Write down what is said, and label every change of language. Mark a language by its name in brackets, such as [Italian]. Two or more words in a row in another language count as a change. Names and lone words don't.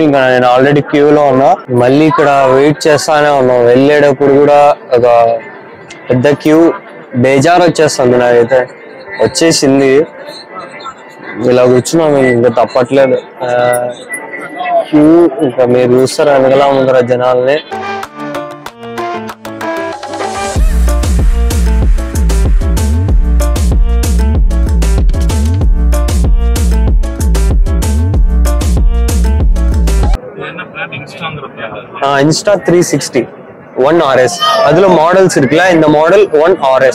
[Telugu] ఇంకా నేను ఆల్రెడీ క్యూలో ఉన్నా. మళ్ళీ ఇక్కడ వెయిట్ చేస్తానే ఉన్నాం. వెళ్ళేటప్పుడు కూడా ఒక పెద్ద క్యూ. బేజారు వచ్చేస్తుంది నాకైతే. వచ్చేసింది. ఇలా కూర్చున్నాం, ఇంకా తప్పట్లేదు. క్యూ ఇంకా మీరు చూస్తారు వెనకలా ముందర జనాల్ని. [Tamil] Insta 360 1 RS அதுல மாடல்ஸ் இருக்குல்ல, இந்த மாடல் 1 RS.